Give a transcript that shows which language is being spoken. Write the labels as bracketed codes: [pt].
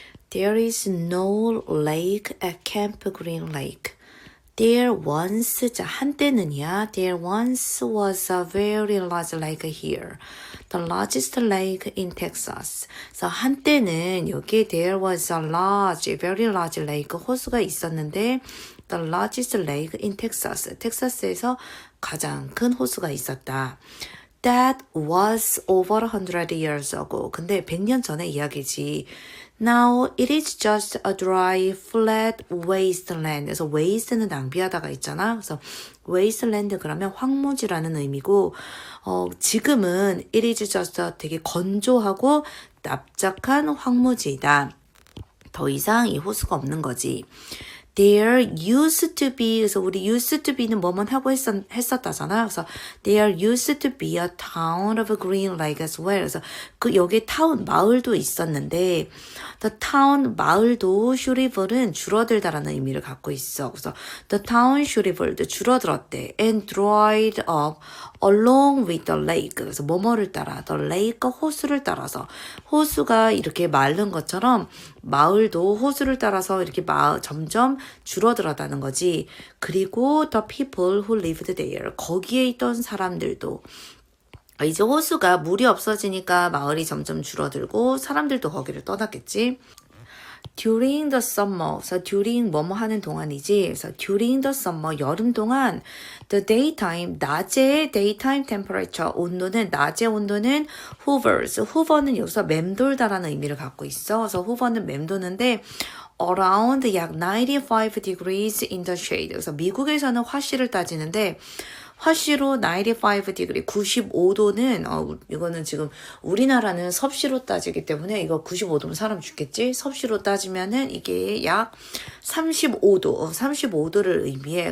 [en] There is no lake at Camp Green Lake. There once, [ko] 자, 한때는이야. [en] There once was a very large lake here. The largest lake in Texas. [ko] 그래서 한때는 여기에 [en] there was a large, very large lake, [ko] 호수가 있었는데 [en] the largest lake in Texas. [ko] 텍사스에서 가장 큰 호수가 있었다. [en] That was over 100 years ago. [ko] 근데 100년 전의 이야기지. [en] Now it is just a dry, flat wasteland. [ko] 그래서 waste는 낭비하다가 있잖아. 그래서 wasteland 그러면 황무지라는 의미고, 지금은 [en] it is just a [ko] 되게 건조하고 납작한 황무지이다. 더 이상 이 호수가 없는 거지. [en] There used to be, [ko] 그래서 우리 [en] used to be [ko] 는 뭐만 하고 했었다잖아. 그래서 [en] there used to be a town of Green Lake as well. [ko] 그래서 여기 타운, 마을도 있었는데, [en] the town, [ko] 마을도 shrivel은 줄어들다라는 의미를 갖고 있어. 그래서 [en] the town shriveled, [ko] 줄어들었대. [en] And dried up along with the lake. [ko] 그래서 뭐뭐를 따라, [en] the lake, [ko] 호수를 따라서. 호수가 이렇게 마른 것처럼 마을도 호수를 따라서 이렇게 점점 줄어들었다는 거지. [en] 그리고 the people who lived there. [ko] 거기에 있던 사람들도. 이제 호수가 물이 없어지니까 마을이 점점 줄어들고 사람들도 거기를 떠났겠지. [en] During the summer, [ko] 그래서 during 뭐뭐 하는 동안이지. 그래서 [en] during the summer, [ko] 여름 동안 [en] the daytime, [ko] 낮의 [en] daytime temperature, [ko] 온도는 낮의 온도는 hovers, hover는 여기서 맴돌다라는 의미를 갖고 있어. 그래서 [en] hover는 [ko] 맴도는데 [en] around 약 95 degrees in the shade. [ko] 그래서 미국에서는 화씨를 따지는데 화씨로 [en] 95 degree, [ko] 95도는, 이거는 지금 우리나라는 섭씨로 따지기 때문에 이거 95도면 사람 죽겠지? 섭씨로 따지면은 이게 약 35도, 35도를 의미해.